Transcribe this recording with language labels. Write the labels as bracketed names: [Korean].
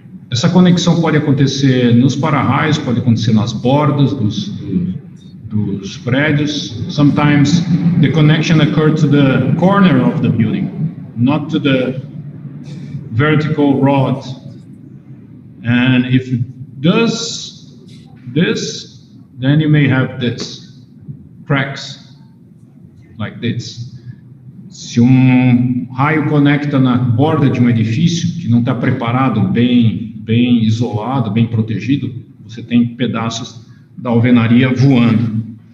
[Portuguese] Essa conexão pode acontecer nos para-raios, pode acontecer nas bordas dos prédios. [English] Sometimes the connection occurred to the corner of the building, not to the vertical rod. And if it does this, then you may have this, cracks, like this. [Portuguese] Se raio conecta na borda de um edifício que não está preparado, bem isolado, bem protegido, você tem pedaços da alvenaria voando.